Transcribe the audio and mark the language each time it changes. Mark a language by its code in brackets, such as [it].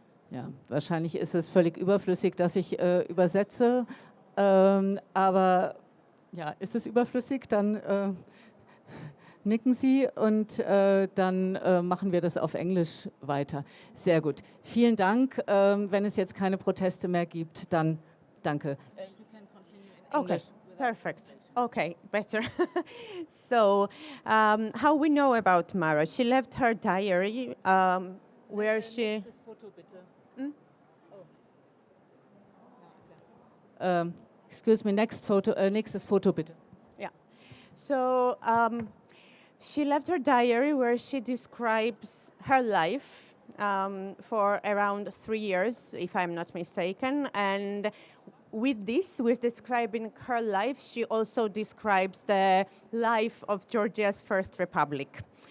[de] Ja, wahrscheinlich ist es völlig überflüssig, dass ich übersetze, aber ja, ist es überflüssig, dann nicken Sie und dann machen wir das auf Englisch weiter. Sehr gut. Vielen Dank. Wenn es jetzt keine Proteste mehr gibt, dann danke. [en] You can continue in English. Okay, perfect. Okay, better. So, how we know about Maro? She left her diary where she... [de] Nächstes Foto bitte. [en] Excuse me, [de] nächstes Foto bitte. [en] Yeah. So, she left her diary where she describes her life for around 3 years, if I'm not mistaken. And with describing her life, she also describes the life of Georgia's first republic.